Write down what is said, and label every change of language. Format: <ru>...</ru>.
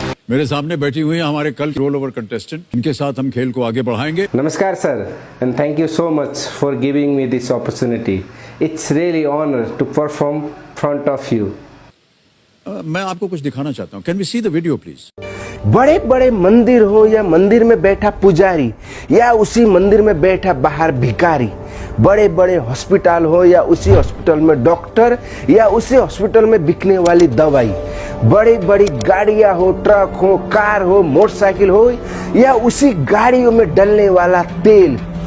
<hi>मेरे सामने बैठी हुई हैं हमारे कल रोल ओवर कंटेस्टेंट, इनके साथ हम खेल को आगे बढ़ाएंगे।</hi> <en>Namaskar sir, and thank you so much for giving me this opportunity. It's really honor to perform front of you.</en> <hi>मैं आपको कुछ दिखाना चाहता हूँ।</hi> <en>Can we see the video please?</en> <hi>बड़े बड़े मंदिर हो या मंदिर में बैठा पुजारी या उसी मंदिर में बैठा बाहर भिखारी, बड़े बड़े हॉस्पिटल हो या उसी हॉस्पिटल में डॉक्टर या उसी हॉस्पिटल में बिकने वाली दवाई, बड़ी बड़ी गाड़ियां हो, ट्रक हो, कार हो, मोटरसाइकिल हो या उसी गाड़ियों में डलने वाला तेल,</hi>